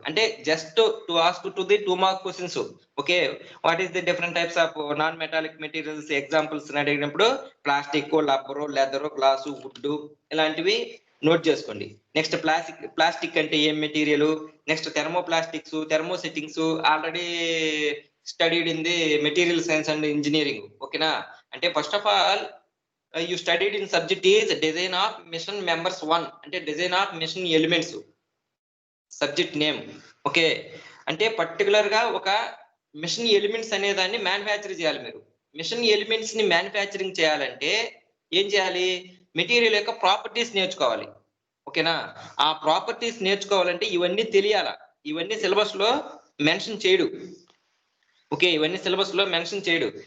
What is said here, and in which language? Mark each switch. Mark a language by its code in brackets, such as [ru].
[te] అంటే just to ask to the 2 mark questions. Okay, [en] what is the different types of non metallic materials [te] examples అడిగినప్పుడు plastic, rubber, leather, glass, would ఇలాంటివి note చేసుకోండి. Next plastic అంటే ఏం material? Next థెర్మోప్లాస్టిక్స్, థెర్మోసెట్టింగ్స్ [en] Already studied in the material science and engineering. ఓకేనా, అంటే first of all you studied in subject is design of mission members 1, అంటే design of mission elements subject name. [te] Okay, అంటే particular గా ఒక machine elements అనే దాన్ని manufacture చేయాలి. మీరు మిషన్ ఎలిమెంట్స్ ని మ్యానుఫ్యాక్చరింగ్ చేయాలంటే ఏం చేయాలి? మెటీరియల్ యొక్క ప్రాపర్టీస్ నేర్చుకోవాలి. ఓకేనా, ఆ ప్రాపర్టీస్ నేర్చుకోవాలంటే ఇవన్నీ తెలియాలా. ఇవన్నీ సిలబస్ లో మెన్షన్ చేయడు. ఓకే, ఇవన్నీ సిలబస్ లో మెన్షన్ చేయడు.